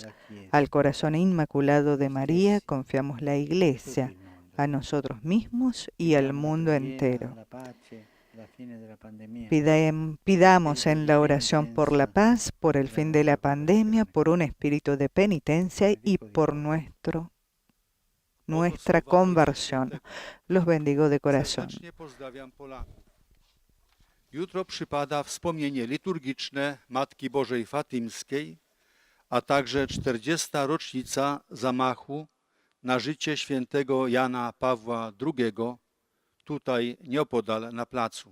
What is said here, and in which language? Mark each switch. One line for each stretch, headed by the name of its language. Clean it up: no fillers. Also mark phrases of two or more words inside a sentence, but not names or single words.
Spanish: Al corazón inmaculado de María confiamos la Iglesia, a nosotros mismos y al mundo entero. Pidamos en la oración por la paz, por el fin de la pandemia, por un espíritu de penitencia y por nuestra conversión. Los bendigo de corazón.
Polish: Jutro przypada wspomnienie liturgiczne Matki Bożej Fatymskiej, a także 40. rocznica zamachu na życie świętego Jana Pawła II, tutaj nieopodal na placu.